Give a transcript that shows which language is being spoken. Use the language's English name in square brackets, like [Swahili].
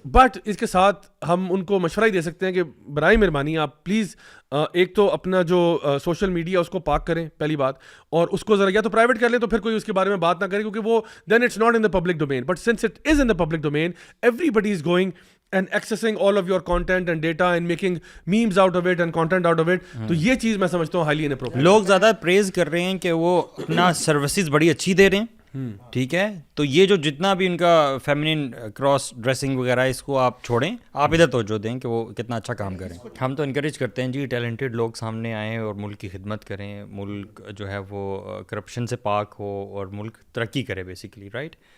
[Urdu] But اس کے ساتھ ہم ان کو مشورہ ہی دے سکتے ہیں کہ برائے مہربانی آپ پلیز ایک تو اپنا جو سوشل میڈیا اس کو پاک کریں پہلی بات, اور اس کو ذرا یا تو پرائیویٹ کر لیں تو پھر کوئی اس کے بارے میں بات نہ کرے, کیونکہ وہ [English] Then it's not in the public domain. But since it is in the public domain, everybody is going and accessing all of your content and data and making memes out of it and content out of it. [Urdu] تو یہ چیز میں سمجھتا ہوں [English] highly inappropriate. [Urdu] لوگ زیادہ پریز کر رہے ہیں کہ وہ اپنا سروسز بڑی اچھی دے رہے ہیں, ٹھیک ہے, تو یہ جو جتنا بھی ان کا فیمنن کراس ڈریسنگ وغیرہ ہے اس کو آپ چھوڑیں, آپ ادھر توجہ دیں کہ وہ کتنا اچھا کام کریں. ہم تو انکریج کرتے ہیں جی ٹیلنٹڈ لوگ سامنے آئیں اور ملک کی خدمت کریں, ملک جو ہے وہ کرپشن سے پاک ہو اور ملک ترقی کرے بیسیکلی, رائٹ.